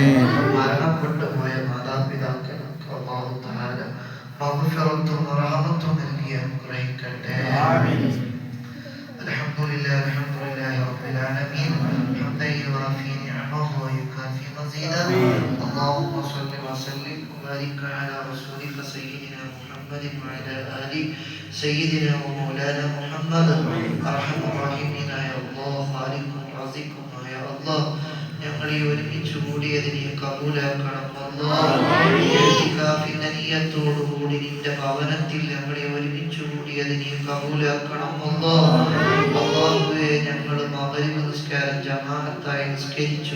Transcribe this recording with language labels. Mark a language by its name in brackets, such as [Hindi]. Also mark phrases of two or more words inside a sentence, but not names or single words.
[Malayalam] മരണപ്പെട്ടു പോയ മാതാപിതാക്കൾക്ക് [Arabic] الله تعالى [Malayalam] മഗ്ഫിറത്തും റഹ്മത്തും നൽകി അനുഗ്രഹിക്കട്ടെ. [Arabic] الحمد لله رب العالمين حمدا يوافي نعمه ويكافئ مزيده. اللهم صل وسلم وبارك على رسولك سيدنا محمد وعلى آل سيدنا ومولانا محمد. أرحم الراحمين يا الله خالقكم رازقكم يا الله. [Malayalam] ഞങ്ങളെ ഒരുമിച്ച് കൂടിയതിനെ കബൂലാക്കണം അല്ലാഹ്. നിയ്യത്തോടുകൂടി നിന്റെ ഭവനത്തിൽ ഞങ്ങളെ ഒരുമിച്ച് കൂടിയതിനെ കബൂലാക്കണം അല്ലാഹുവേ. ഞങ്ങൾ മഗ്‌രിബ് നിസ്കാരം ജമാഅത്തായി നിസ്കരിച്ചു.